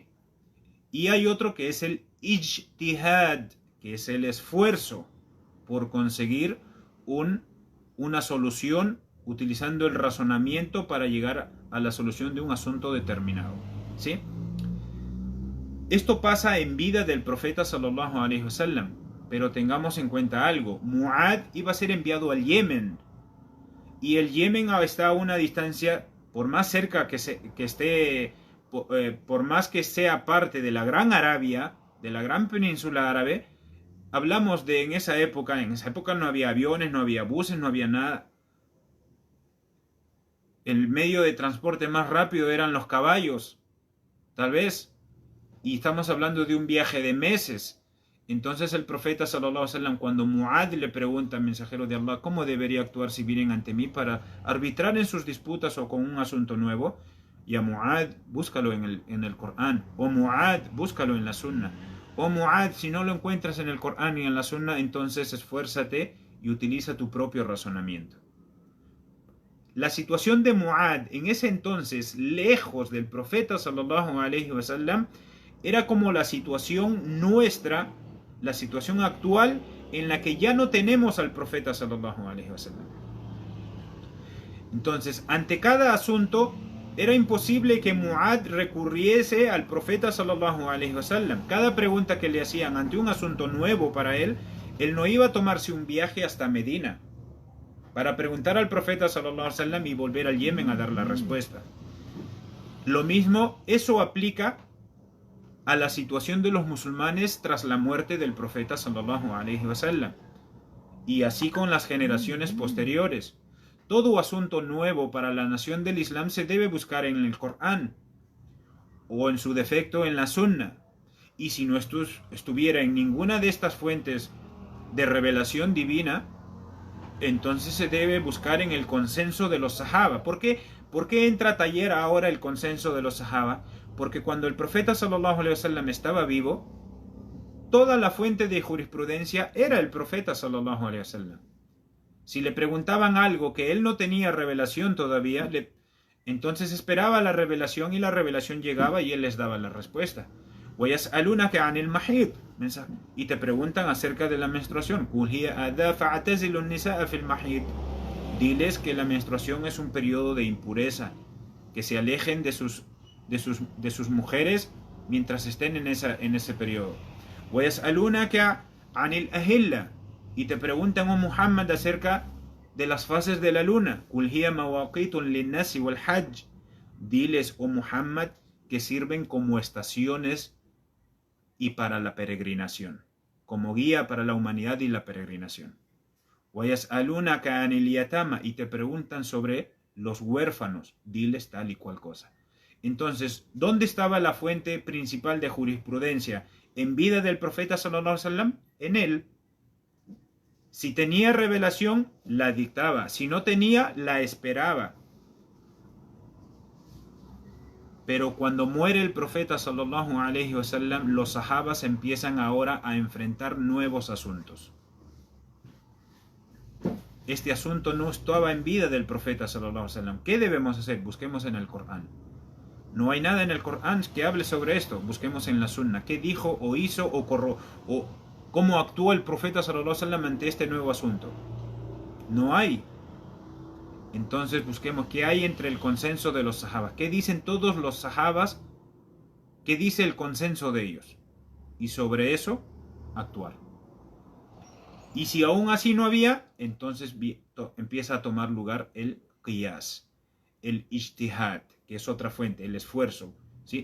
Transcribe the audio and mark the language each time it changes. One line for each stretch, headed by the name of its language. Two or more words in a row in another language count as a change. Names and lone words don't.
Spanish: Y hay otro que es el Ijtihad, que es el esfuerzo por conseguir una solución utilizando el razonamiento para llegar a la solución de un asunto determinado, ¿sí? Esto pasa en vida del profeta
Arabic: صلى الله عليه وسلم,
Spanish: pero tengamos en cuenta algo. Muad iba a ser enviado al Yemen, y el Yemen está a una distancia, por más cerca que esté, por más que sea parte de la Gran Arabia, de la Gran Península Árabe, hablamos de en esa época no había aviones, no había buses, no había nada. El medio de transporte más rápido eran los caballos, tal vez. Y estamos hablando de un viaje de meses. Entonces el profeta
Arabic: صلى الله عليه وسلم,
Spanish: cuando Muad le pregunta al mensajero de Allah cómo debería actuar si vienen ante mí para arbitrar en sus disputas o con un asunto nuevo, ya Muad, búscalo en el Corán, o Muad, búscalo en la Sunna, o Muad, si no lo encuentras en el Corán y en la Sunna, entonces esfuérzate y utiliza tu propio razonamiento. La situación de Muad en ese entonces, lejos del profeta
Arabic: صلى الله عليه وسلم,
Spanish: era como la situación nuestra, la situación actual en la que ya no tenemos al profeta
Arabic: صلى الله عليه وسلم.
Spanish: Entonces, ante cada asunto, era imposible que Muad recurriese al profeta
Arabic: صلى الله عليه وسلم.
Spanish: Cada pregunta que le hacían ante un asunto nuevo para él no iba a tomarse un viaje hasta Medina para preguntar al profeta
Arabic: صلى الله عليه وسلم
Spanish: y volver al Yemen a dar la respuesta. Lo mismo, eso aplica a la situación de los musulmanes tras la muerte del profeta
Arabic: صلى الله عليه وسلم,
Spanish: y así con las generaciones posteriores. Todo asunto nuevo para la nación del Islam se debe buscar en el Corán, o en su defecto en la Sunna, y si no estuviera en ninguna de estas fuentes de revelación divina, entonces se debe buscar en el consenso de los sahaba. ¿Por qué entra a taller ahora el consenso de los sahaba? Porque cuando el profeta
Arabic: صلى الله عليه وسلم
Spanish: estaba vivo, toda la fuente de jurisprudencia era el profeta
Arabic: صلى الله عليه وسلم.
Spanish: Si le preguntaban algo que él no tenía revelación todavía, entonces esperaba la revelación, y la revelación llegaba y él les daba la respuesta.
Arabic: وَيَسْأَلُونَكَ عَنِ الْمَحِيضِ,
Spanish: y te preguntan acerca de la menstruación.
Arabic: قُلْ هِيَ أَذًى فَاعْتَزِلُوا النِّسَاءَ فِي الْمَحِيضِ.
Spanish: Diles que la menstruación es un periodo de impureza, que se alejen de sus mujeres mientras estén en ese periodo.
Arabic: وَيَسْأَلُونَكَ عَنِ الْأَهِلَّةِ,
Spanish: y te preguntan, oh Muhammad, acerca de las fases de la luna.
Arabic: قُلْ هِيَ مَوَاقِيتٌ لِلنَّاسِ وَالْحَجِّ.
Spanish: Diles, oh Muhammad, que sirven como estaciones y para la peregrinación, como guía para la humanidad y la peregrinación.
Arabic: وَيَسْأَلُونَكَ عَنِ الْيَتَامَى,
Spanish: y te preguntan sobre los huérfanos. Diles tal y cual cosa. Entonces, ¿dónde estaba la fuente principal de jurisprudencia? En vida del profeta
Arabic: صلى الله عليه وسلم,
Spanish: en él. Si tenía revelación, la dictaba. Si no tenía, la esperaba. Pero cuando muere el profeta
Arabic: صلى الله عليه وسلم,
Spanish: los sahabas empiezan ahora a enfrentar nuevos asuntos. Este asunto no estaba en vida del profeta
Arabic: صلى الله عليه وسلم.
Spanish: ¿Qué debemos hacer? Busquemos en el Corán. No hay nada en el Corán que hable sobre esto. Busquemos en la Sunna. ¿Qué dijo o hizo o cómo actuó el profeta
Arabic: صلى الله عليه وسلم
Spanish: ante este nuevo asunto? No hay. Entonces busquemos qué hay entre el consenso de los sahabas. ¿Qué dicen todos los sahabas? ¿Qué dice el consenso de ellos? Y sobre eso actuar. Y si aún así no había, entonces empieza a tomar lugar el qiyas, el ijtihad, que es otra fuente, el esfuerzo, ¿sí?